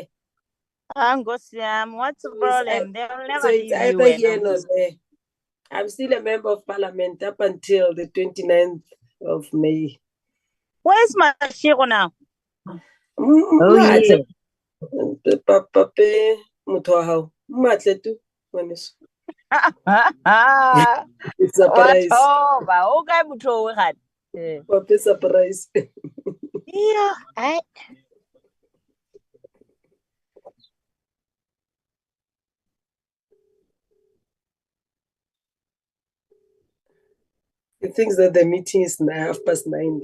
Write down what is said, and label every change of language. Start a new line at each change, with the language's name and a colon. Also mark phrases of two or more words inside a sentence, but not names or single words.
English: What's the problem? They'll never So it's leave you either here alone. or there. I'm still a member of parliament up until the 29th of May. Where's Mashiro now? Oh, yeah.
Southern Sotho: Pape motho wa hao. Mmatle tu, ngwaneso.
English: It's a surprise. Okay, Pape surprise. Yeah. He thinks that the meeting is 9:30.